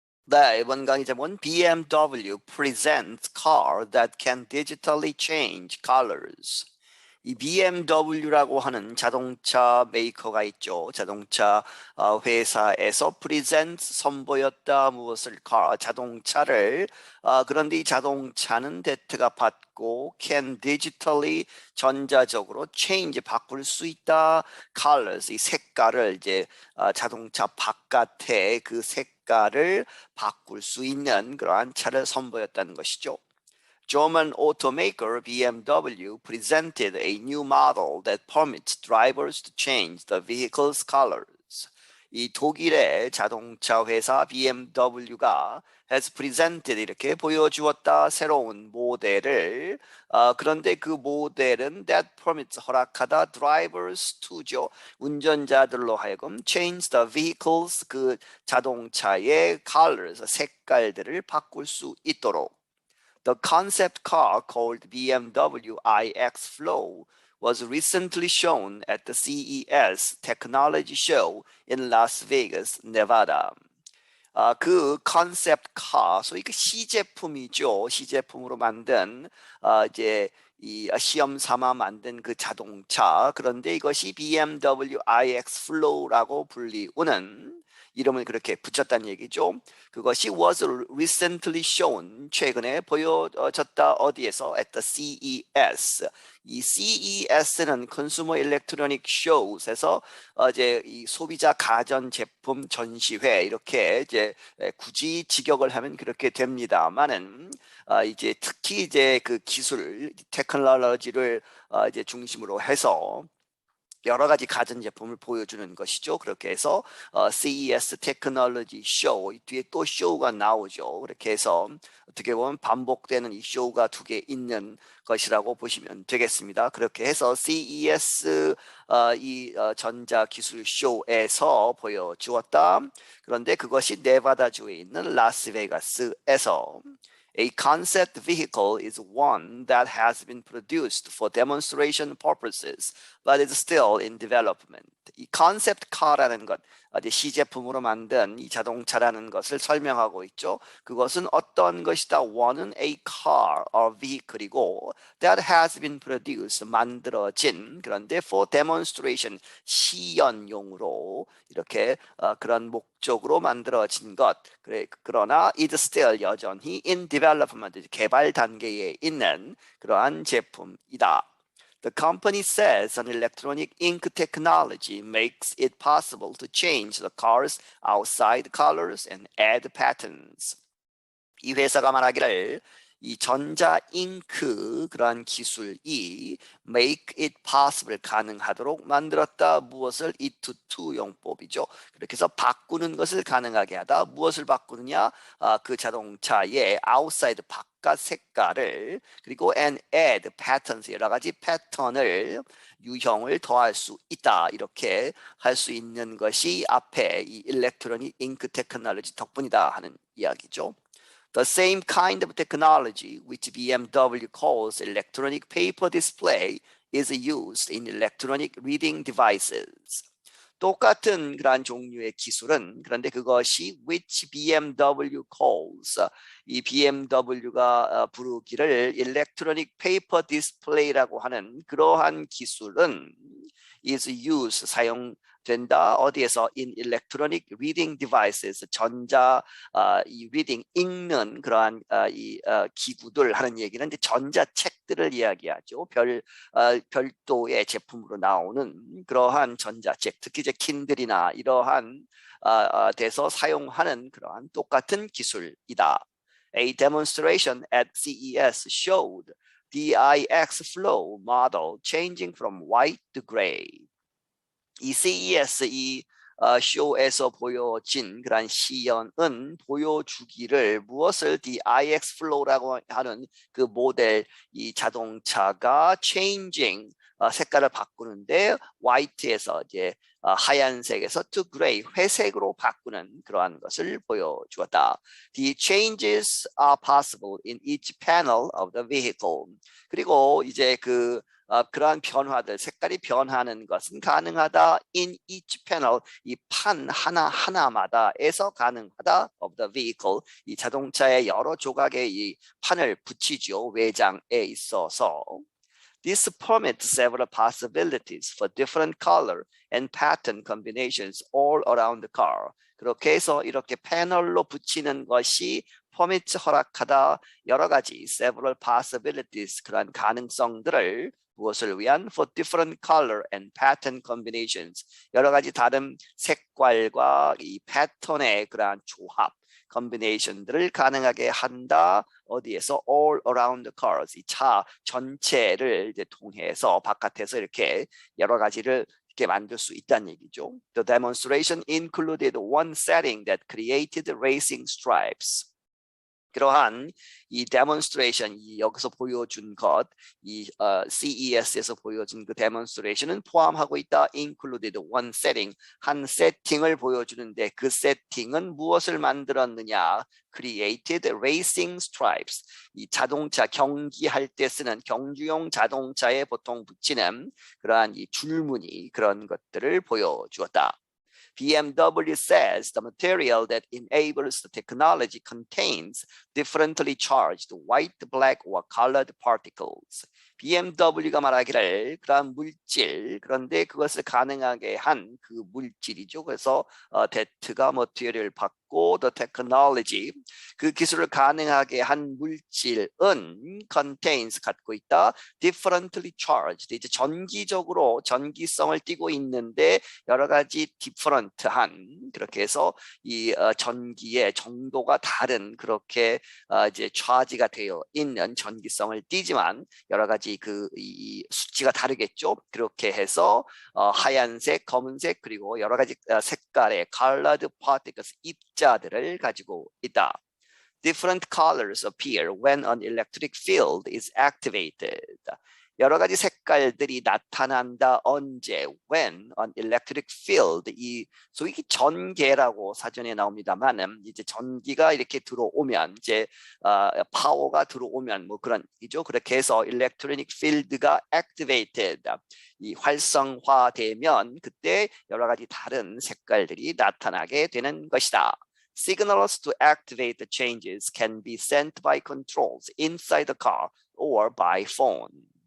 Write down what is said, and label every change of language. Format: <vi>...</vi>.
<ko>네, 이번 강의 제목은</ko> <en>BMW presents car that can digitally change colors.</en> <ko>이 BMW라고 하는 자동차 메이커가 있죠. 자동차 회사에서 present 선보였다 무엇을 자동차를 그런데 이 자동차는 대트가 받고</ko> <en>can digitally</en> <ko>전자적으로 change 바꿀 수 있다. colors 이 색깔을 이제 자동차 바깥에 그 색깔을 바꿀 수 있는 그러한 차를 선보였다는 것이죠.</ko> <en>German automaker BMW presented a new model that permits drivers to change the vehicle's colors.</en> <ko>이 독일의 자동차 회사 BMW가</ko> <en>has presented</en> <ko>이렇게 보여주었다 새로운 모델을 그런데 그 모델은</ko> <en>that permits</en> <ko>허락하다 drivers to죠 운전자들로 하여금</ko> <en>change the vehicles</en> <ko>그 자동차의 colors 색깔들을 바꿀 수 있도록</ko> <en>The concept car called BMW iX Flow was recently shown at the CES Technology Show in Las Vegas, Nevada.</en> <ko>그 컨셉 카, 소위 그 시제품이죠. 시제품으로 만든 이제 이 시험 삼아 만든 그 자동차. 그런데 이것이 BMW iX Flow라고 불리우는 이름을 그렇게 붙였다는 얘기죠. 그것이</ko> <en>was recently shown</en> <ko>최근에 보여졌다 어디에서</ko> <en>at the CES.</en> <ko>이 CES는 Consumer Electronic Shows에서 이제 이 소비자 가전 제품 전시회 이렇게 이제 굳이 직역을 하면 그렇게 됩니다만은 이제 특히 이제 그 기술 테크놀로지를 이제 중심으로 해서 여러 가지 가전제품을 보여주는 것이죠. 그렇게 해서 CES 테크놀로지 쇼 뒤에 또 쇼가 나오죠. 그렇게 해서 어떻게 보면 반복되는 이 쇼가 두 개 있는 것이라고 보시면 되겠습니다. 그렇게 해서 CES 이 전자기술 쇼에서 보여주었다. 그런데 그것이 네바다주에 있는 라스베가스에서</ko> <en>A concept vehicle is one that has been produced for demonstration purposes, but is still in development.</en> <ko>이 concept car라는 것, 시제품으로 만든 이 자동차라는 것을 설명하고 있죠. 그것은 어떤 것이다?</ko> <en>one은 a car, or vehicle이고 that has been produced,</en> <ko>만들어진 그런데</ko> <en>for demonstration,</en> <ko>시연용으로 이렇게 그런 목적으로 만들어진 것. 그러나</ko> <en>is still</en> <ko>여전히</ko> <en>in development,</en> <ko>개발 단계에 있는 그러한 제품이다.</ko> <en>The company says an electronic ink technology makes it possible to change the car's outside colors and add patterns.</en> <ko>이 회사가 말하기를 이 전자 잉크 그러한 기술이</ko> <en>make it possible</en> <ko>가능하도록 만들었다. 무엇을? it to 용법이죠. 그렇게 해서 바꾸는 것을 가능하게 하다. 무엇을 바꾸느냐? 그 자동차의 outside 바깥 색깔을 그리고</ko> <en>and add patterns</en> <ko>여러 가지 패턴을 유형을 더할 수 있다. 이렇게 할 수 있는 것이 앞에 이 일렉트로닉 잉크 테크놀로지 덕분이다 하는 이야기죠.</ko> <en>The same kind of technology which BMW calls electronic paper display is used in electronic reading devices.</en> <ko>똑같은 그러한 종류의 기술은 그런데 그것이</ko> <en>which BMW calls</en> <ko>이 BMW가 부르기를 electronic paper display라고 하는 그러한 기술은</ko> <en>is used</en> <ko>사용된다 어디에서</ko> <en>in electronic reading devices</en> <ko>전자 이 reading 읽는 그러한 이 기구들 하는 얘기는 이제 전자책들을 이야기하죠. 별도의 제품으로 나오는 그러한 전자책 특히 이제 킨들이나 이러한 데서 사용하는 그러한 똑같은 기술이다.</ko> <en>A demonstration at CES showed the iX Flow model changing from white to gray.</en> <ko>이 CES 이 쇼에서 보여진 그런 시연은 보여주기를 무엇을 the iX Flow라고 하는 그 모델 이 자동차가 changing 색깔을 바꾸는데 white에서 이제 하얀색에서</ko> <en>to gray</en> <ko>회색으로 바꾸는 그러한 것을 보여주었다.</ko> <en>The changes are possible in each panel of the vehicle.</en> <ko>그리고 이제 그 그러한 변화들, 색깔이 변하는 것은 가능하다.</ko> <en>In each panel,</en> <ko>이 판 하나하나마다에서 가능하다.</ko> <en>Of the vehicle,</en> <ko>이 자동차의 여러 조각에 이 판을 붙이죠. 외장에 있어서.</ko> <en>This permits several possibilities for different color and pattern combinations all around the car.</en> <ko>그렇게 해서 이렇게 패널로 붙이는 것이 permits 허락하다. 여러 가지</ko> <en>several possibilities</en> <ko>그러한 가능성들을 무엇을 위한</ko> <en>for different color and pattern combinations</en> <ko>여러 가지 다른 색깔과 이 패턴의 그러한 조합 combination들을 가능하게 한다. 어디에서</ko> <en>all around the cars</en> <ko>이 차 전체를 이제 통해서 바깥에서 이렇게 여러 가지를 이렇게 만들 수 있다는 얘기죠.</ko> <en>The demonstration included one setting that created racing stripes.</en> <ko>그러한 이 demonstration, 이 여기서 보여준 것, 이 CES에서 보여준 그 demonstration은 포함하고 있다.</ko> <en>Included one setting,</en> <ko>한 세팅을 보여주는데 그 세팅은 무엇을 만들었느냐?</ko> <en>Created racing stripes.</en> <ko>이 자동차 경기할 때 쓰는 경주용 자동차에 보통 붙이는 그러한 이 줄무늬 그런 것들을 보여주었다.</ko> <en>BMW says the material that enables the technology contains differently charged white, black, or colored particles.</en> <ko>BMW가 말하기를 그러한 물질, 그런데 그것을 가능하게 한 그 물질이죠. 그래서 that가 material 받고</ko> <en>the technology,</en> <ko>그 기술을 가능하게 한 물질은 contains, 갖고 있다.</ko> <en>differently charged,</en> <ko>이제 전기적으로 전기성을 띠고 있는데 여러 가지 different한, 그렇게 해서 이 전기의 정도가 다른 그렇게 이제 charge가 되어 있는 전기성을 띠지만 여러 가지 이 수치가 다르겠죠. 그렇게 해서 하얀색, 검은색 그리고 여러 가지 색깔의</ko> <en>colored particles</en> <ko>입자들을 가지고 있다.</ko> <en>Different colors appear when an electric field is activated.</en> <ko>여러 가지 색깔들이 나타난다. 언제?</ko> <en>When an electric field,</en> <ko>이 소위 전개라고 사전에 나옵니다만은 이제 전기가 이렇게 들어오면 이제 파워가 들어오면 뭐 그런 이죠. 그렇게 해서 electronic field가 activated, 이 활성화되면 그때 여러 가지 다른 색깔들이 나타나게 되는 것이다.</ko> <en>Signals to activate the changes can be sent by controls inside the car or by phone.</en>